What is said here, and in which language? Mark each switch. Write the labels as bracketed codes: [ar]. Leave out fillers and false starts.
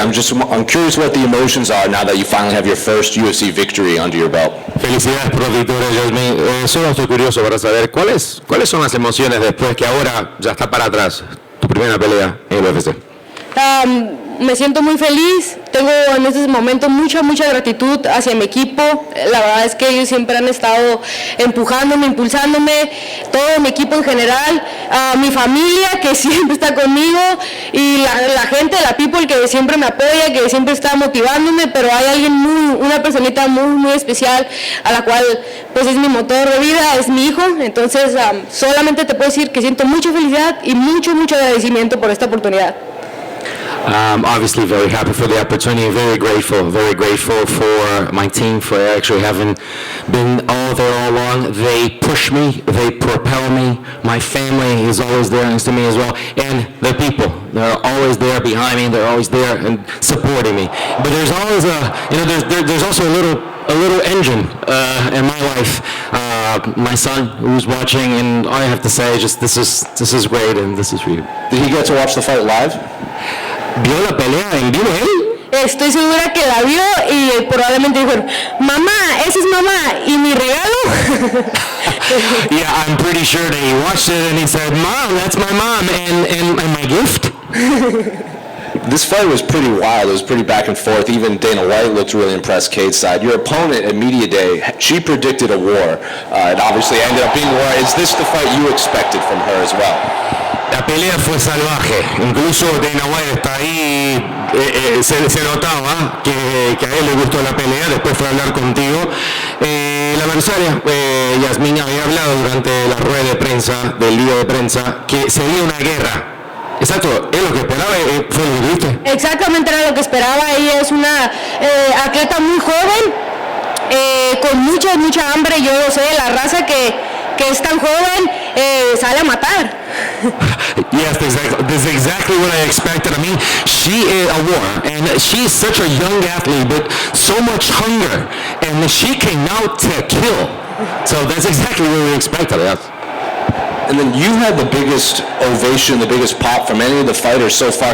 [en] I'm curious what the emotions are now that you finally have your first UFC victory under your belt. [es] Felicidades por la victoria, Yazmin. Solo estoy curioso para saber cuáles son las emociones después que ahora ya está para atrás tu primera pelea en el UFC. Me siento muy feliz, tengo en estos momentos mucha gratitud hacia mi equipo. La verdad es que ellos siempre han estado empujándome, impulsándome, todo mi equipo en general, mi familia que siempre está conmigo y la gente, la people que siempre me apoya, que siempre está motivándome, pero hay una personita muy especial a la cual pues es mi motor de vida, es mi hijo. Entonces solamente te puedo decir que siento mucha felicidad y mucho agradecimiento por esta oportunidad. [en] Obviously very happy for the opportunity, very grateful for my team for actually having been all there all along. They push me, they propel me. My family is always there next to me as well, and the people, they're always there behind me, they're always there and supporting me. But there's always there's also a little engine in my life. My son who's watching, and all I have to say is just this is great, and this is for you. Did he get to watch the fight live? [es] ¿Vio la pelea en vivo él? Estoy segura que la vio y probablemente dijo, mamá, esa es mamá, ¿y mi regalo? [en] Yeah, I'm pretty sure that he watched it and he said, Mom, that's my mom, and my gift? This fight was pretty wild. It was pretty back and forth. Even Dana White looked really impressed Cade's side. Your opponent at Media Day, she predicted a war. It obviously ended up being a war. Is this the fight you expected from her as well? [es] La pelea fue salvaje, incluso Dana White está ahí, se notaba que a él le gustó la pelea, después fue a hablar contigo. La adversaria, Yazmin, había hablado durante la rueda de prensa, del día de prensa, que sería una guerra. Exacto, es lo que esperaba, fue lo que viste. Exactamente era lo que esperaba. Ella es una atleta muy joven, con mucha hambre. Yo lo sé, la raza que es tan joven sale a matar. [en] Yes, that's exactly what I expected. I mean, she is a war, and she's such a young athlete, but so much hunger, and she came out to kill. So that's exactly what we expected. Yes. And then you had the biggest ovation, the biggest pop from any of the fighters so far.